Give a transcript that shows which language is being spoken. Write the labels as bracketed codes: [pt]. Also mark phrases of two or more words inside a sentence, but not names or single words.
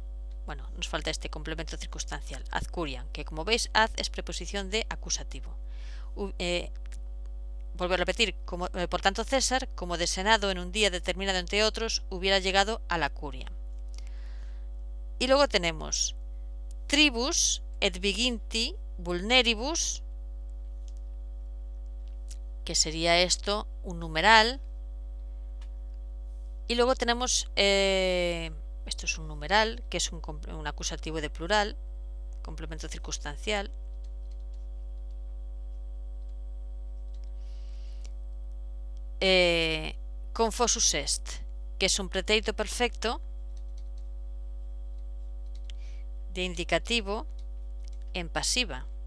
[es] Bueno, nos falta este complemento circunstancial, [la] ad curiam, [es] que como veis, ad es preposición de acusativo. Vuelvo a repetir, por tanto César, como de senado en un día determinado entre otros, hubiera llegado a la curia. Y luego tenemos [la] tribus et viginti vulneribus, [es] que sería esto un numeral. Y luego tenemos, esto es un numeral, que es un acusativo de plural, complemento circunstancial. [la] Confusus est, [es] que es un pretérito perfecto de indicativo en pasiva.